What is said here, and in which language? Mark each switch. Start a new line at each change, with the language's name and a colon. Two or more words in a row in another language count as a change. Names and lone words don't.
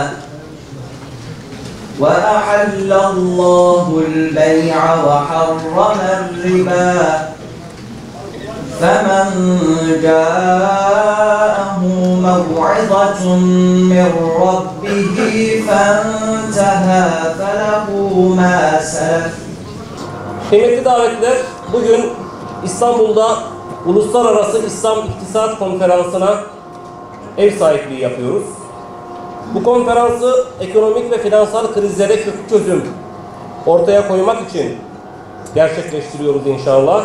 Arabic: وأحل الله البيع وحرم الربا فمن جاءه موعظة من ربه فانتهى فله ما سلف.
Turkish: Kıymetli davetler, bugün İstanbul'da Uluslararası İslam İktisat Konferansı'na ev sahipliği yapıyoruz. Bu konferansı ekonomik ve finansal krizlere köklü çözüm ortaya koymak için gerçekleştiriyoruz inşallah.